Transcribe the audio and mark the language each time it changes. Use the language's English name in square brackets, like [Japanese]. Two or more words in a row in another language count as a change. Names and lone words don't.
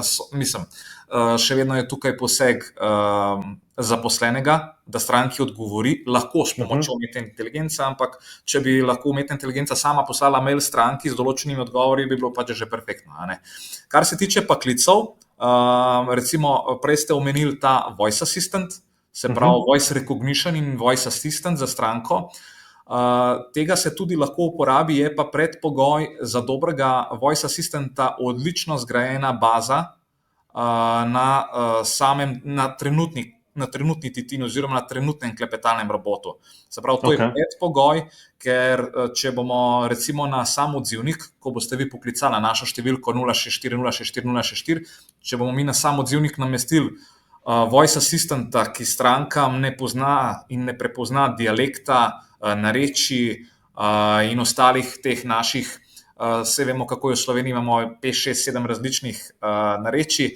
[Slovenian] Še vedno je tukaj poseg zaposlenega, da stranki odgovori, lahko s pomočjo umetne inteligence, ampak če bi lahko umetna inteligenca sama poslala mail stranki z določenimi odgovori, bi bilo pač že perfektno. Kar se tiče pa klicev, recimo prej ste omenili ta [English] voice assistant, [Slovenian] se pravi [English] voice recognition [Slovenian] in [English] voice assistant [Slovenian] za stranko. Tega se tudi lahko uporabi, je pa predpogoj za dobrega [English] voice assistanta [Slovenian] odlično zgrajena baza na trenutni titini oziroma na trenutnem klepetalnem robotu. Se pravi, to je predpogoj, ker če bomo recimo na sam odzivnik, ko boste vi poklicali na našo številko 064 064 064, če bomo mi na sam odzivnik namestili [English] voice assistanta, [Slovenian] ki strankam ne pozna in ne prepozna dialekta, narečij in ostalih teh naših, vse vemo, kako je v Sloveniji, imamo 5, 6, 7 različnih narečij.